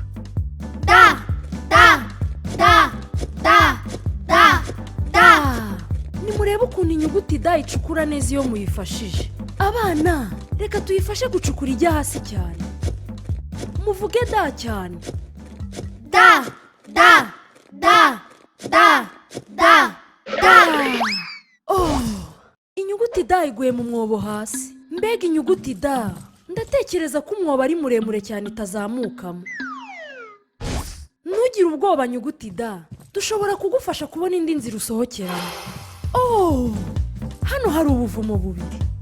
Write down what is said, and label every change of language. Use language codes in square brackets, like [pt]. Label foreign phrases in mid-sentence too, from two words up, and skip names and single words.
[rw] Da da da da da da. Nimurebe ukuntu inyuguti da icukura neza iyo muyifashije. Abana, reka tuyifashe gucukura ijya hasi cyane. Muvuge da cyane. Da da da da da da. Inyuguti da iguye mu mwobo hasi. Mbega inyuguti da. Ndatekereza ko umwobo ari muremure cyane itazamukamo. Ntugire ubwoba nyuguti da. Dushobora kugufasha kubona indi nzira usohokeramo. Hano hari ubuvumo bubiri.